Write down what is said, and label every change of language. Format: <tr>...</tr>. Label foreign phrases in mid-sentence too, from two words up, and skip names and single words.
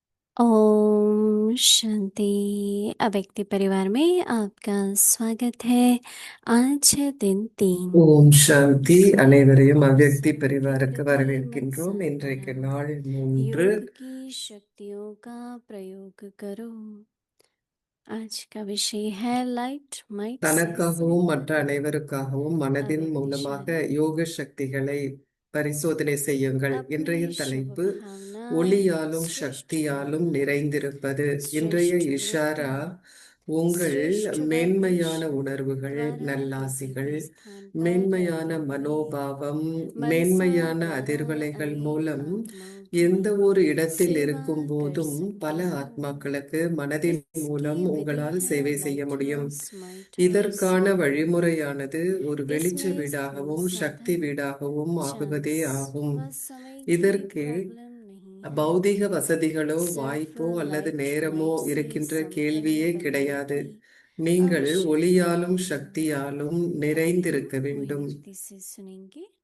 <hi>ओम शांति। अव्यक्ति परिवार में आपका स्वागत है। आज है दिन 3।</hi> <ta>ஓம் சாந்தி. அனைவரையும் அவ்யக்தி பரிவாருக்கு</ta> <hi>प्रकृति मत</hi> <ta>வரவேற்கின்றோம். இன்றைக்கு</ta> <hi>साधना,</hi> <ta>நாள் 3.</ta> <hi>योग की शक्तियों का प्रयोग करो। आज का विषय है</hi> <en>light might</en> <hi>से</hi> <ta>தனக்காகவும் மற்ற</ta> <hi>सिमरन।</hi> <ta>அனைவருக்காகவும் மனதின்</ta> <hi>अव्यक्त</hi> <ta>மூலமாக</ta> <hi>इशारा,</hi> <ta>யோக சக்திகளை பரிசோதனை செய்யுங்கள். இன்றைய</ta> <hi>अपनी शुभ</hi> <ta>தலைப்பு</ta> <hi>भावना</hi> <ta>ஒளியாலும்</ta> <hi>श्रेष्ठ</hi> <ta>சக்தியாலும்</ta> <hi>वृत्ति,</hi> <ta>நிறைந்திருப்பது. இன்றைய</ta> <hi>श्रेष्ठ वृत्ति,</hi> <ta>இஷாரா உங்கள்</ta> <hi>श्रेष्ठ</hi> <ta>மேன்மையான</ta> <hi>वाइब्रेशन</hi> <ta>உணர்வுகள்,</ta> <hi>द्वारा पृथ्वी</hi> <ta>நல்லாசிகள்,</ta> <hi>के स्थान पर</hi> <ta>மேன்மையான</ta> <hi>रहेंगे।</hi> <ta>மனோபாவம்,</ta> <hi>मनसा</hi> <ta>மேன்மையான</ta> <hi>द्वारा</hi> <ta>அதிர்வலைகள்</ta> <hi>अनेक</hi> <ta>மூலம்</ta> <hi>आत्माओं की</hi> <ta>எந்த ஒரு இடத்தில்</ta> <hi>सेवा</hi> <ta>இருக்கும்</ta> <hi>कर</hi> <ta>போதும்</ta> <hi>सकते</hi> <ta>பல</ta> <hi>हो।</hi> <ta>ஆத்மாக்களுக்கு மனதின்</ta> <hi>इसकी</hi> <ta>மூலம்</ta> <hi>विधि</hi> <ta>உங்களால்</ta> <hi>है</hi> <ta>சேவை செய்ய</ta> <hi>लाइट</hi> <ta>முடியும்.</ta> <en>house might house.</en> <ta>இதற்கான வழிமுறையானது ஒரு வெளிச்ச</ta> <hi>इसमें स्थूल</hi> <ta>வீடாகவும் சக்தி</ta> <hi>साधन,</hi> <ta>வீடாகவும் ஆகுவதே</ta> <hi>चांस</hi> <ta>ஆகும்.</ta> <hi>व समय की</hi> <ta>இதற்கு</ta> <hi>प्रॉब्लम नहीं है।</hi> <ta>பௌதீக வசதிகளோ</ta> <hi>सिर्फ</hi> <ta>வாய்ப்போ அல்லது</ta> <hi>लाइट</hi> <ta>நேரமோ</ta> <hi>माइट से</hi> <ta>இருக்கின்ற</ta> <hi>संपर्क</hi> <ta>கேள்வியே</ta> <hi>बनने</hi> <ta>கிடையாது.</ta> <hi>की</hi> <ta>நீங்கள்</ta> <hi>आवश्यकता</hi> <ta>ஒளியாலும்</ta> <hi>नहीं है।</hi> <ta>சக்தியாலும்</ta> <hi>आइए हम</hi> <ta>நிறைந்திருக்க</ta> <hi>पूरी</hi> <ta>வேண்டும்.</ta> <hi>भक्ति से सुनेंगे।</hi>